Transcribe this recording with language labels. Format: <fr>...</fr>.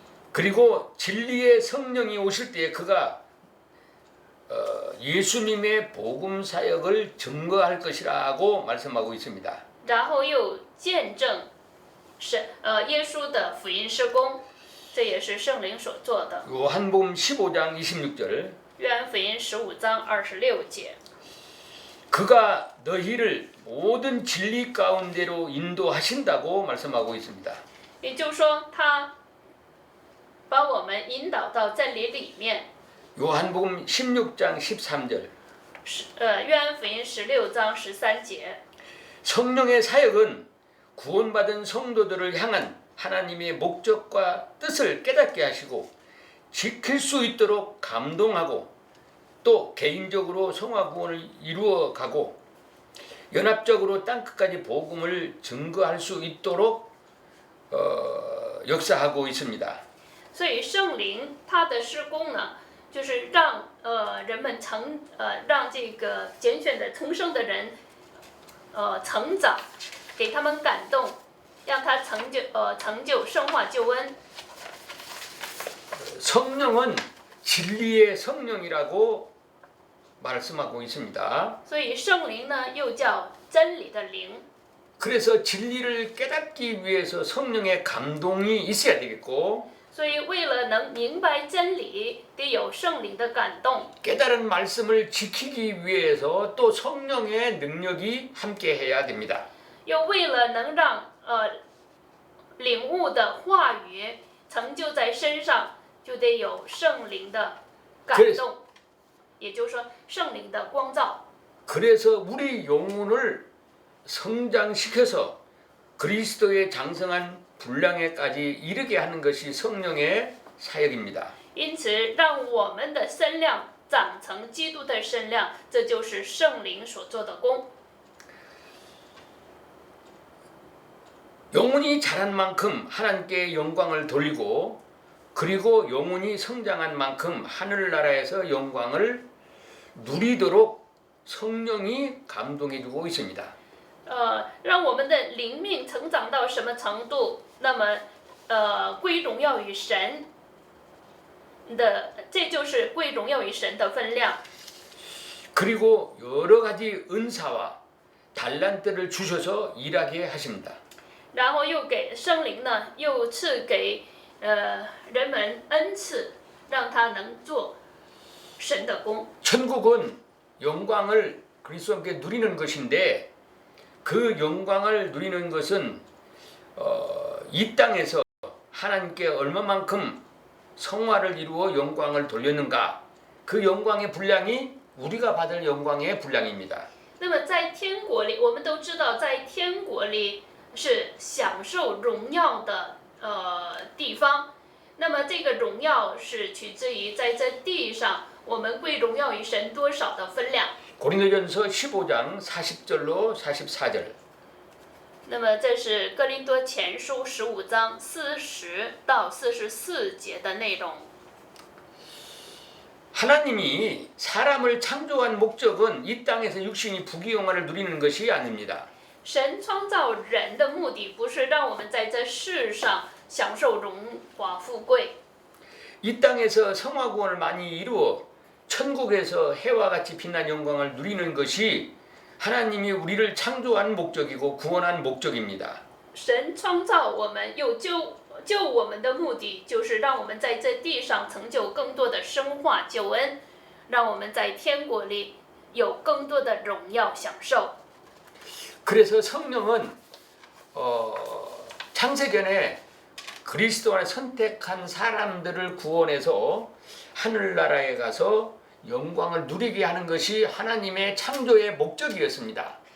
<ko>그리고 진리의 성령이 오실 때 그가 예수님의 복음 사역을 증거할 것이라고 말씀하고 있습니다.</ko> <zh>然后又见证耶稣的福音施工，这也是圣灵所做的。</zh> <ko>요한복음 15장 26절</ko> <zh>约翰福音15章26节。</zh> <ko>그가 너희를 모든 진리 가운데로 인도하신다고 말씀하고 있습니다.</ko> <zh>也就是说，他把我们引导到真理里面。</zh> <ko>요한복음 16장 13절</ko> <zh>约翰福音16章13节。</zh> <ko>성령의 사역은 구원받은 성도들을 향한 하나님의 목적과 뜻을 깨닫게 하시고 지킬 수 있도록 감동하고 또 개인적으로 성화 구원을 이루어가고 연합적으로 땅끝까지 복음을 증거할 수 있도록 역사하고 있습니다.</ko> <zh>所以圣灵他的施工呢，就是让人们让这个拣选的重生的人成长，给他们感动，让他成就圣化救恩。</zh> <ko>성령은 진리의 성령이라고 말씀하고 있습니다.</ko> <zh>所以圣灵呢，又叫真理的灵。</zh> <ko>그래서 진리를 깨닫기 위해서 성령의 감동이 있어야 되겠고</ko> <zh>所以为了能明白真理，得有圣灵的感动。</zh> <ko>깨달은 말씀을 지키기 위해서 또 성령의 능력이 함께 해야 됩니다.</ko> <zh>又为了能让领悟的话语成就在身上，就得有圣灵的感动，也就是说圣灵的光照。</zh> <ko>그래서 우리 영혼을 성장시켜서 그리스도의 장성한 분량에까지 이르게 하는 것이 성령의 사역입니다.</ko> <zh>因此，让我们的身量长成基督的身量，这就是圣灵所做的功。</zh> <ko>영혼이 자란 만큼 하나님께 영광을 돌리고 그리고 영혼이 성장한 만큼 하늘나라에서 영광을 누리도록 성령이 감동해주고 있습니다.</ko> <zh>让我们的灵命成长到什么程度，那么归荣耀于神的，这就是归荣耀于神的分量。</zh> <ko>그리고 여러 가지 은사와 달란트를 주셔서 일하게 하십니다.</ko> <zh>然后又给圣灵呢，又赐给人们恩赐，让他能做神的工。</zh> <ko>천국은 영광을 그리스도와 함께 누리는 것인데 그 영광을 누리는 것은 이 땅에서 하나님께 얼마만큼 성화를 이루어 영광을 돌렸는가 그 영광의 분량이 우리가 받을 영광의 분량입니다.</ko> <zh>那么在天国里，我们都知道，在天国里是享受荣耀的地方。那么这个荣耀是取自于在这地上我们归荣耀于神多少的分量。</zh> <ko>고린도전서 15장 40절로 44절.</ko> <zh>那么这是哥林多前书15章40到44节的内容。</zh> <ko>하나님이 사람을 창조한 목적은 이 땅에서 육신이 부귀영화를 누리는 것이 아닙니다.</ko> <zh>神创造人的目的不是让我们在这世上享受荣华富贵。</zh> <ko>이 땅에서 성화구원을 많이 이루어 천국에서 해와 같이 빛난 영광을 누리는 것이 하나님이 우리를 창조한 목적이고 구원한 목적입니다.</ko> <zh>神创造我们又救我们的目的，就是让我们在这地上成就更多的生化救恩，让我们在天国里有更多的荣耀享受。</zh> <ko>그래서 성령은 창세전에 그리스도 안에 선택한 사람들을 구원해서 하늘나라에 가서 영광을 누리게 하는 것이 하나님의 창조의 목적이었습니다.</ko>